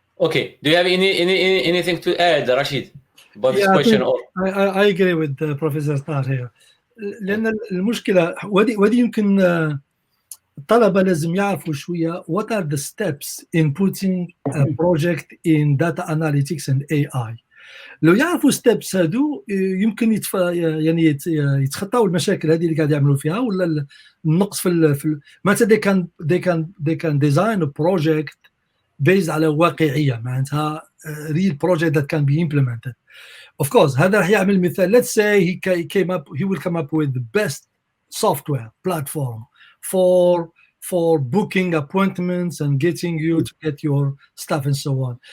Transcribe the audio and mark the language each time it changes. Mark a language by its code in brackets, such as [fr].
[en] Okay, do you have anything to add, Rashid, about this question? I agree with Professor Tahar here. [ar] لأن المشكلة ودي يمكن الطلبة لازم يعرفوا شوية [en] what are the steps in putting a project in data analytics and AI. [ar] لو يعرفوا steps هادو يمكن يعني يتخطاو المشاكل هذه اللي قاعد يعملوا فيها، ولا النقص في معناتها [en] they can design a project based [ar] على واقعية، معناتها [en] real project that can be implemented. Of course [ar] هذا راح يعمل مثال. [en] Let's say he will come up with the best software platform for booking appointments and getting you to get your stuff and so on.